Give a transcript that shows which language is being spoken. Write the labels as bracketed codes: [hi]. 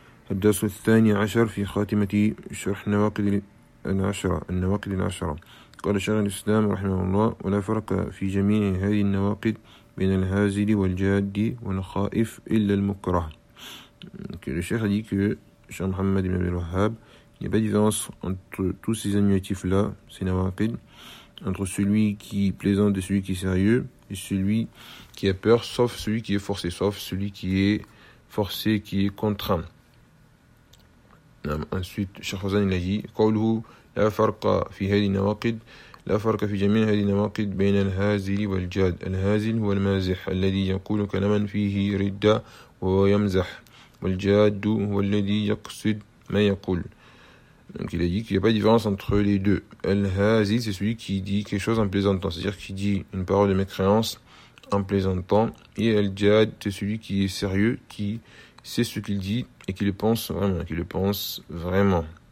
[ar] الدرس الثاني عشر في خاتمة شرح نواقد العشرة النواقد العشرة قال شيخ الإسلام رحمه الله ولا فرق في جميع هذه النواقد بين الهازل والجاد والخائف إلا المكره [fr] الشيخ dit que شيخ محمد بن عبد الوهاب il n'y a pas de différence entre tous ces annuatifs là ces nawaqid entre celui qui plaisante et celui qui est sérieux et celui qui a peur sauf celui qui est forcé sauf celui qui est forcé qui est contraint. Ensuite, Cheikh Fazan il a dit [ar] قوله لا فرق في هذه النواقد لا فرق في جميع هذه النواقد بين الهازل والجاد الهازل هو المازح الذي يقول كلاما فيه ردة ويمزح والجاد هو الذي يقصد ما يقول. [fr] Donc il a dit qu'il n'y a pas de différence entre les deux. الهازل c'est celui qui dit quelque chose en plaisantant, c'est-à-dire qui dit une parole de mécréance en plaisantant, et الجاد c'est celui qui est sérieux, qui sait ce qu'il dit et qui le pense vraiment, qui le pense vraiment.